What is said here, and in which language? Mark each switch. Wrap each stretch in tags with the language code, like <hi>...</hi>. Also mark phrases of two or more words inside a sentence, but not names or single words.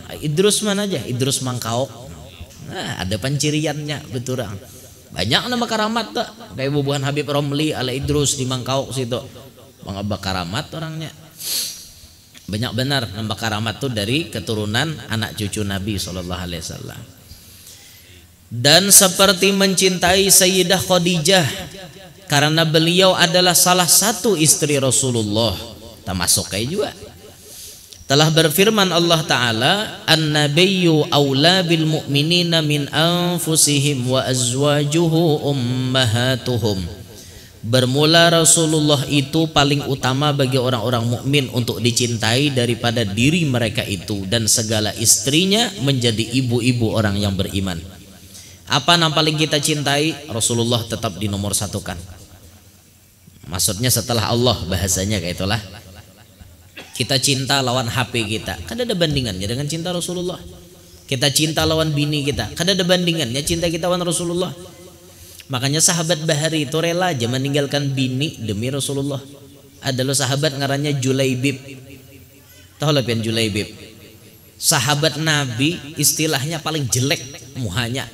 <id>Idrus mana aja? Idrus Mangkaok. Nah, ada panciriannya betul. Banyak nama karamat tuh. Kayak bubuhan Habib Romli Al-Idrus di Mangkaok situ. Bang Abah karamat orangnya. Banyak benar nama karamat tuh dari keturunan anak cucu Nabi SAW. Dan seperti mencintai Sayyidah Khadijah karena beliau adalah salah satu istri Rasulullah, termasuk kayak juga.</id> <ar>Telah berfirman Allah Ta'ala, النبي أولى بالمؤمنين من أنفسهم وأزواجه أمهاتهم.</ar> <id>Bermula Rasulullah itu paling utama bagi orang-orang mukmin untuk dicintai daripada diri mereka itu, dan segala istrinya menjadi ibu-ibu orang yang beriman. Apa yang paling kita cintai? Rasulullah tetap di nomor satukan. Maksudnya setelah Allah, bahasanya kayak itulah. Kita cinta lawan HP kita, kan ada bandingannya dengan cinta Rasulullah. Kita cinta lawan bini kita, kan ada bandingannya cinta kita lawan Rasulullah. Makanya sahabat Bahari itu rela aja meninggalkan bini demi Rasulullah. Ada lo sahabat ngarannya Julaibib. Tahu lah pian Julaibib? Sahabat Nabi istilahnya paling jelek muhanya.</id>